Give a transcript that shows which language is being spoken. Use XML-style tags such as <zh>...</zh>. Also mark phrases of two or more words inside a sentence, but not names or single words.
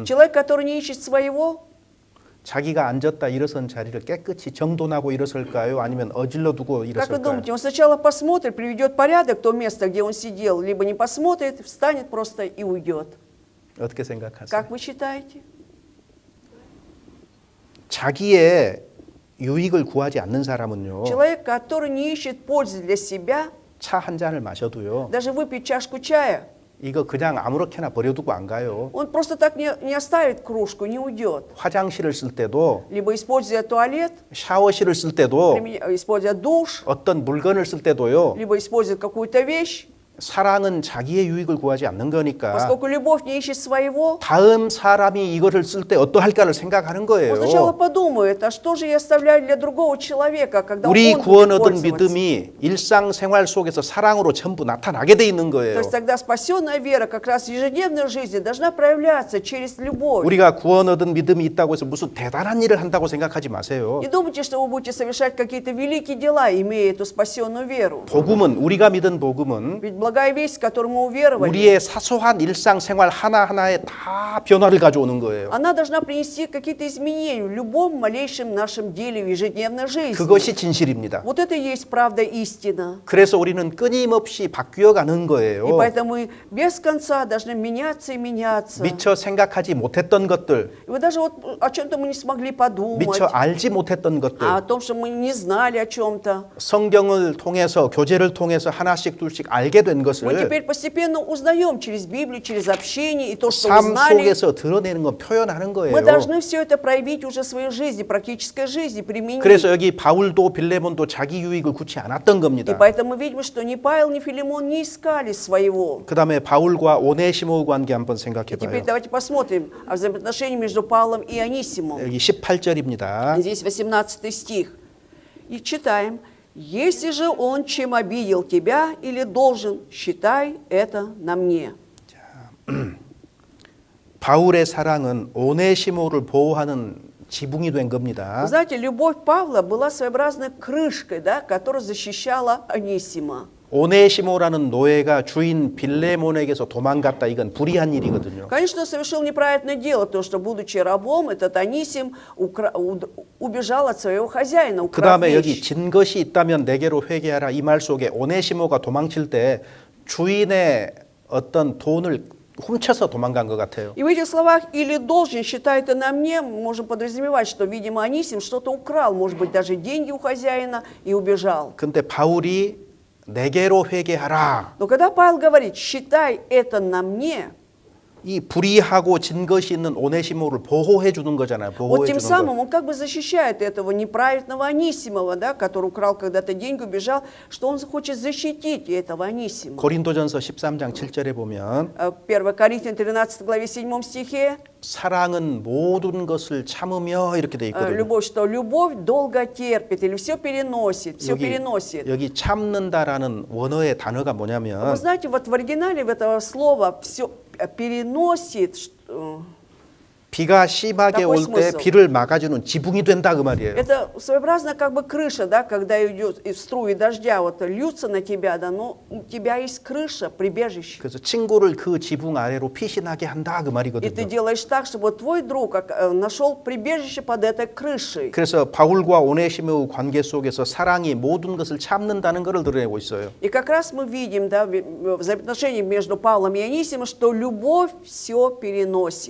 <ru>человек, который не ищет своего,</ru> <ko>자기가 앉았다 일어선 자리를 깨끗이 정돈하고 일어설까요? 아니면 어질러 두고</ko> <ru>как вы</ru> <ko>일어설까요?</ko> <ru>думаете, он сначала посмотрит, приведет порядок то место, где он сидел, либо не посмотрит, встанет просто и уйдет.</ru> <ko>어떻게 생각하세요?</ko> <ru>Как вы считаете?</ru> <ko>자기의 유익을 구하지 않는 사람은요.</ko> <ru>Человек, который не ищет пользы для себя,</ru> <ko>차 한 잔을 마셔도요.</ko> <ru>даже выпить чашку чая,</ru> <ko>이거 그냥 아무렇게나 버려두고 안 가요.</ko> <ru>он просто так не оставит кружку, не уйдет.</ru> <ko>화장실을 쓸 때도</ko> <ru>Либо используя туалет,</ru> <ko>샤워실을 쓸 때도</ko> <ru>используя душ,</ru> <ko>어떤 물건을 쓸 때도요.</ko> <ru>либо используя какую-то вещь,</ru> <ko>사랑은 자기의 유익을 구하지 않는 거니까</ko> <ru>поскольку любовь не ищет своего,</ru> <ko>다음 사람이 이거를 쓸 때 어떠할까를 생각하는</ko> <ru>он сначала</ru> <ko>거예요.</ko> <ru>подумает, а что же я оставляю для другого человека, когда</ru> <ko>우리</ko> <ru>он</ru> <ko>구원</ko> <ru>будет</ru> <ko>얻은</ko> <ru>пользоваться?</ru> <ko>믿음이 일상생활 속에서 사랑으로 전부 나타나게 돼 있는</ko> <ru>То</ru> <ko>거예요.</ko> <ru>есть тогда спасенная вера как раз в ежедневной жизни должна проявляться через любовь.</ru> <ko>우리가 구원 얻은 믿음이 있다고 해서 무슨 대단한 일을 한다고 생각하지 마세요.</ko> <ru>Не думайте, что вы будете совершать какие-то великие дела, имея эту спасенную веру.</ru> <ko>복음은 우리가 믿은 복음은</ko> <ru>Ведь благая весть, в которую мы уверовали,</ru> <ko>우리의 사소한 일상생활 하나하나에 다 변화를 가져오는 거예요.</ko> <ru>она должна принести какие-то изменения в любом малейшем нашем деле в ежедневной жизни.</ru> <ko>그것이 진실입니다.</ko> <ru>Вот это и есть правда истина.</ru> <ko>그래서 우리는 끊임없이 바뀌어 가는</ko> <ru>И</ru> <ko>거예요.</ko> <ru>поэтому мы без конца должны меняться и меняться.</ru> <ko>미처 생각하지 못했던 것들,</ko> <ru>И вот даже вот о чем-то мы не смогли подумать,</ru> <ko>미처 알지 못했던</ko> <ru>а о</ru> <ko>것들,</ko> <ru>том, что мы не знали о чем-то.</ru> <ko>성경을 통해서 교제를 통해서 하나씩 둘씩 알게 된</ko> <ru>Мы</ru> <ko>것을</ko> <ru>теперь постепенно узнаем через Библию, через общение, и то, что</ru> <ko>삶</ko> <ru>узнали,</ru> <ko>속에서 드러내는 건 표현하는</ko> <ru>мы</ru> <ko>거예요.</ko> <ru>должны все это проявить уже в своей жизни, практической жизни, применить.</ru> <ko>그래서 여기 바울도 빌레몬도 자기 유익을 굳이 않았던</ko> <ru>И</ru> <ko>겁니다.</ko> <ru>поэтому мы видим, что ни Павел, ни Филимон не искали своего.</ru> <ko>그 다음에 바울과 오네시모 관계 한번 생각해</ko> <ru>И теперь</ru> <ko>봐요.</ko> <ru>давайте посмотрим о взаимоотношении между Павлом и Анисимом.</ru> <ko>여기 18절입니다.</ko> <ru>Здесь 18 стих. И читаем. «Если же он чем обидел тебя или должен, считай это на мне».</ru> <ko>바울의 사랑은 오네시모를 보호하는 지붕이 된 겁니다.</ko> <ru>Вы знаете, любовь Павла была своеобразной крышкой, да, которая защищала Анисима.</ru> <ko>오네시모라는 노예가 주인 빌레몬에게서 도망갔다. 이건 불의한 일이거든요.</ko> <ru>Конечно, он совершил неправильное дело, то, что, будучи рабом, этот Анисим убежал от своего хозяина,</ru> <ko>그</ko> <ru>украв</ru> <ko>다음에 여기</ko> <ru>вещь.</ru> <ko>진 것이 있다면 내게로 회개하라. 이 말 속에 오네시모가 도망칠 때 주인의 어떤 돈을 훔쳐서 도망간 것 같아요.</ko> <ru>И в этих словах «или должен, считай это на мне» мы можем подразумевать, что, видимо, Анисим что-то украл, может быть, даже деньги у хозяина, и убежал.</ru> <ko>근데 바울이 내게로 회개하라.</ko> <ru>Но когда Павел говорит «считай это на мне»,</ru> <ko>이 불의하고 진 것이 있는 오네시모를 보호해 주는 거잖아요.</ko> <ru>Вот</ru> <ko>보호해</ko> <ru>тем</ru> <ko>주는 거.</ko> <ru>самым он как бы защищает этого неправедного Анисимова, да, который украл когда-то деньги, убежал, что он хочет защитить этого Анисима.</ru> <ko>고린도전서 13장 7절에 보면</ko> <ru>1 Коринфянам 13 главе 7 стихе</ru> <ko>사랑은 모든 것을 참으며 이렇게 돼 있거든요.</ko> <ru>любовь, что любовь долго терпит или все переносит, все переносит.</ru> <ko>여기 참는다라는 원어의 단어가</ko> <ru>Вы</ru> <ko>뭐냐면</ko> <ru>знаете, вот в оригинале этого слова все переносит,</ru> <ko>비가 심하게</ko> <ru>Такой</ru> <ko>올 때</ko> <ru>смысл.</ru> <ko>비를 막아주는 지붕이 된다 그 말이에요.</ko> <ru>это своеобразно как бы крыша, да, когда идет и струи дождя вот льются на тебя, да, но у тебя есть крыша, прибежище.</ru> <ko>그래서 친구를 그 지붕 아래로 피신하게 한다 그</ko> <ru>И ты</ru> <ko>말이거든요.</ko> <ru>делаешь так, чтобы твой друг нашел прибежище под этой крышей.</ru> <ko>그래서 바울과 오네시모의 관계 속에서 사랑이 모든 것을 참는다는 것을 드러내고 있어요.</ko> <ru>И как раз мы видим, да, в взаимоотношениях между Павлом и Анисимом, что любовь все переносит.</ru>